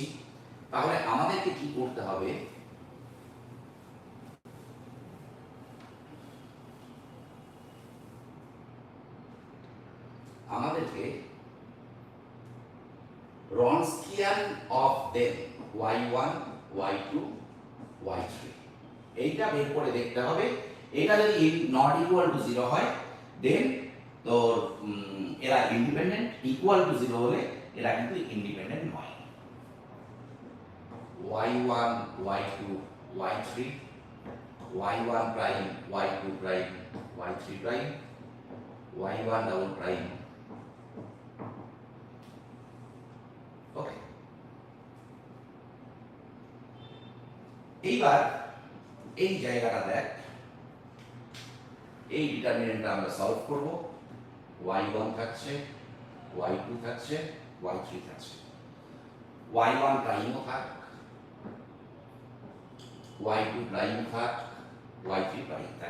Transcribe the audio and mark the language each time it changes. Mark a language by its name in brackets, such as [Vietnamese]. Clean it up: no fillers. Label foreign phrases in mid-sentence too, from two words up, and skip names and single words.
[Bangla] তাহলে আমাদেরকে কি করতে হবে? আমাদেরকে [English] Wronskian of them y1 y2 y3 [Bangla] এইটা বের করে দেখতে হবে। এটা যদি [English] not equal to 0 [Bangla] হয় দেন তো এরা ইন্ডিপেন্ডেন্ট, [English] equal to 0 [Bangla] হলে এরা কিন্তু ইন্ডিপেন্ডেন্ট নয়। [English] y1 y2 y3 y1 prime, y2 prime, y3 prime, y1 double prime. [Bangla] ওকে, এইবার এই জায়গাটা দেখ, এই ডিটারমিনেন্টটা আমরা সলভ করব। y1 থাকছে, y2 থাকছে, y3 থাকছে, y1 প্রাইমও থাক, y2 প্রাইম থাক, y3 প্রাইম থাক।